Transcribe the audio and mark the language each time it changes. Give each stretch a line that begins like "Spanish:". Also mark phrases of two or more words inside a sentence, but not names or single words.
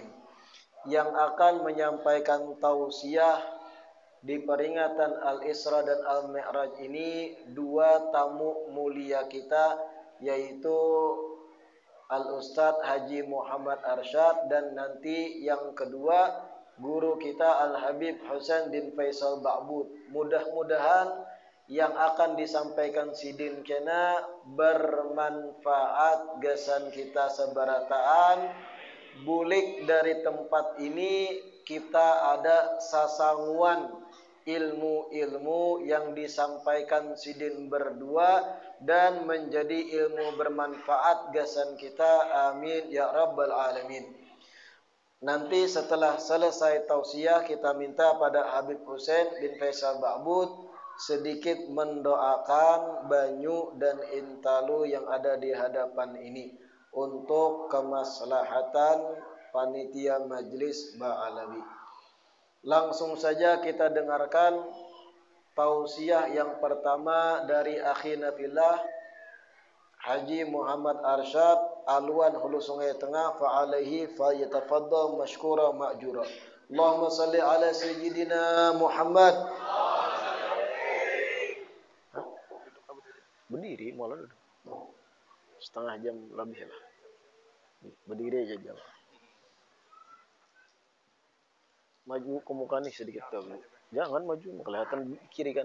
Indonesian: Yang akan menyampaikan tausiah di peringatan Al-Isra dan Al-Mi'raj ini dua tamu mulia kita, yaitu Al-Ustadz Haji Muhammad Arsyad, dan nanti yang kedua guru kita Al-Habib Husain bin Faisal Ba'bud.
Banjar: Mudah-mudahan yang akan disampaikan Sidin kena bermanfaat gesan kita seberataan. Bulik dari tempat ini kita ada sasanguan ilmu-ilmu yang disampaikan Sidin berdua dan menjadi ilmu bermanfaat gasan kita,
Arabic: آمين يا رب العالمين.
Indonesian: Nanti setelah selesai tausiah, kita minta pada Habib Husain bin Faisal Ba'bud sedikit mendoakan Banyu dan Intalu yang ada di hadapan ini untuk kemaslahatan panitia Majlis Ba'alawi. Langsung saja kita dengarkan tausiah yang pertama dari
Arabic: أخينا في الله
Indonesian: Haji Muhammad Arsyad, Aluan, Hulu Sungai Tengah.
Arabic: فعليه فليتفضل مشكورا مأجورا. اللهم صل على سيدنا محمد.
Indonesian: Berdiri malah duduk. Setengah jam lebih lah. Berdiri aja jam. Maju ke muka nih sedikit dulu. Jangan maju, kelihatan kiri kan.